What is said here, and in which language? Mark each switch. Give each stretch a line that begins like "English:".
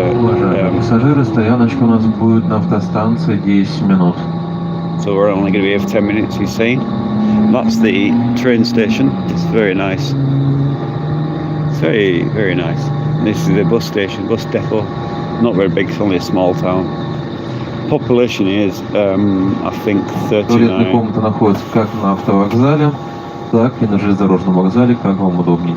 Russian: Уважаемые пассажиры, стояночка у нас будет на автостанции 10 минут.
English: So we're only going to be here for 10 minutes, you've seen. That's the train station. It's very nice. It's very, very nice. And this is the bus station, bus depot. Not very big, it's only a small town. Population is, I think, 39.
Russian: Туалетная комната находится как на автовокзале, так и на железнодорожном вокзале, как вам удобнее.